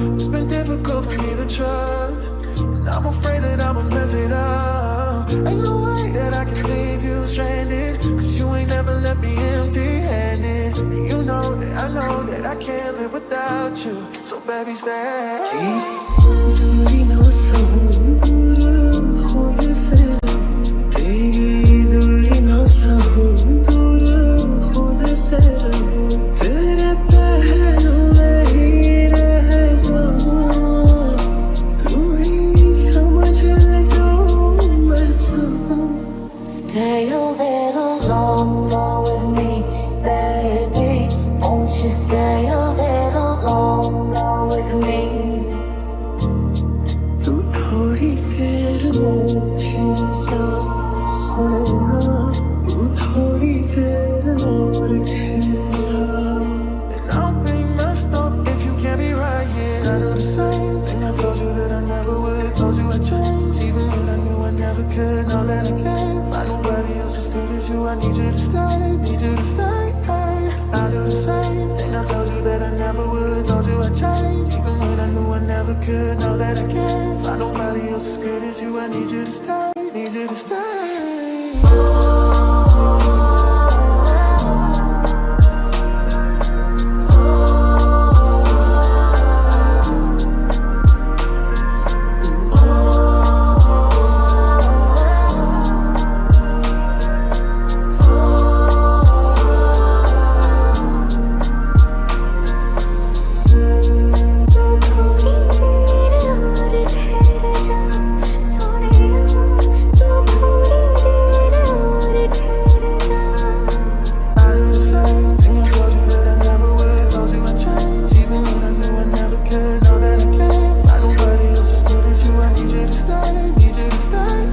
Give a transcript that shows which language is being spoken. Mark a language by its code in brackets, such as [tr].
[en] It's been difficult for me to trust, and I'm afraid that I'ma mess it up. Ain't no way that I can leave you stranded, cause you ain't never left me empty-handed. And you know that I know that I can't live without you, so baby stay. [hi] दूरी ना सहूं दूर खुद से, तेरी दूरी ना सहूं दूर खुद से रहूं, तेरे पहलू में ही रह जाऊं, तू ही समझ ले जो मैं चाहूं. [en] Stay a little longer with me, baby. Won't you stay a little longer with me? [hi] तू थोड़ी देर मुझे जा सुनेगा, तू थोड़ी देर और ठहर जा. [en] And I'm being messed up if you can't be right, yeah. I do the same thing I told you that I never would. Told you I'd change, even when I knew I never could. Know that I can't find nobody else as good as you. I need you to stay, need you to stay. I do the same thing I told you that I never would. Told you I'd change, even when I knew I never could. Know that I can't find nobody else as good as you. I need you to stay, need you to stay. [hi] तू थोड़ी देर और ठहर जा सोनिया, तू थोड़ी देर और ठहर जा. [en] I do the same thing I told you that I never would. Told you I'd change, even when I knew I never could. Know that I can't find nobody else as good as you. I need you to stay, need you to stay.